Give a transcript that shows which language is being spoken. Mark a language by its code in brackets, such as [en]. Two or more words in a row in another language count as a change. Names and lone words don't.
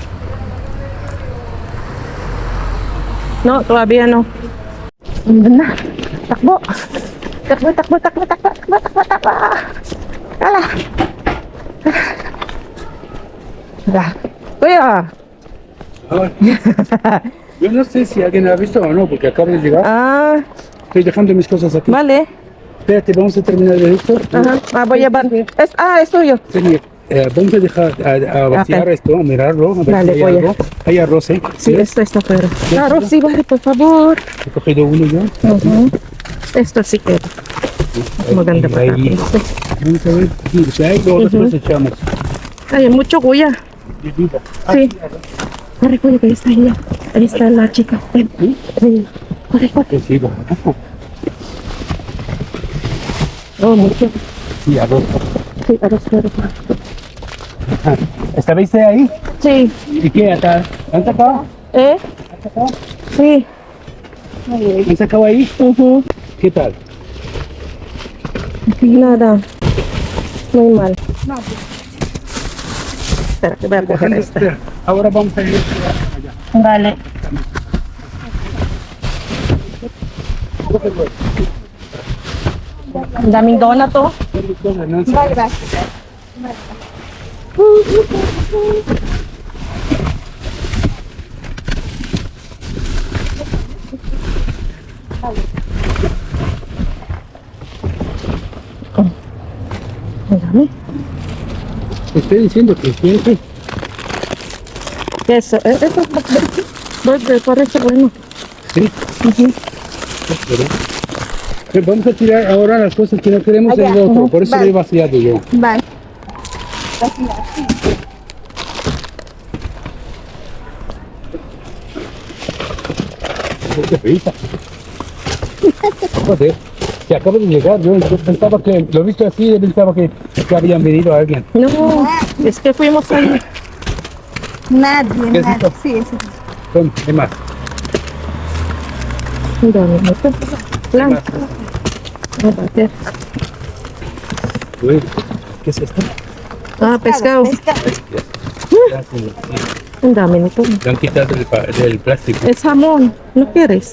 [tl] No, grabe ano. Andun na. Takbo. Takbo. Kala. Hala. Kuya. [es] Yo no sé si alguien ha visto o no, porque acabo de llegar. Ah, Estoy dejando mis cosas aquí. vale. Espérate, vamos a terminar de esto. Ajá. Ah, voy a llevar. Es tuyo. Sí, vamos a dejar a vaciar Ok. esto, a mirarlo, a ver Dale, si hay voy a- algo. Hay arroz, ¿eh? Sí, ¿Ves? esto está fuera. Claro, sí, vale, por favor. He cogido uno yo. Ujú. Esto sí que [tl] maganda pa [es] Ahí. [tl] tapos. [es] Vamos a ver. Sí, si hay, luego nosotros echamos. Ay, mucho kuya. De vida. Sí. Corre, kuya, que ahí está ella. Ahí está la chica. Ven. ¿Sí? Sí. Corre. Que sigo. Oh, mucho. Sí, arroz. Sí, arroz, arroz. ¿Estabais ahí? Sí. ¿Y qué? ¿Han sacado? ¿Eh? ¿Han sacado? Sí. ¿Han sacado ahí? Ujú. ¿Qué tal? Nada. Muy mal. Espera, que voy a coger esta. Espera, ahora vamos a ir allá. Vale. [tl] Ang daming donut oh. [es] Bye, gracias. [tl] Ang dami. [es] Te estoy diciendo que siempre. Eso, eso es verde, parece bueno. Sí. Pero- Vamos a tirar ahora las cosas que no queremos en el otro. Por eso lo he vaciado yo. Bye. Qué risa. Joder. Que acabo de llegar. Yo pensaba que, lo he visto así, yo pensaba que habían venido a alguien. No, es que fuimos ahí. Nadie, ¿Qué es nadie. esto? Sí, sí. Son, ¿qué más? [tl] Ang dami nito. Lang. Ah, bakit? Uy, [es] ¿qué es esto? Ah, pescado. Ya se- [tl] Ang dami nito. [es] Le han quitado del plástico. Es jamón. ¿No quieres?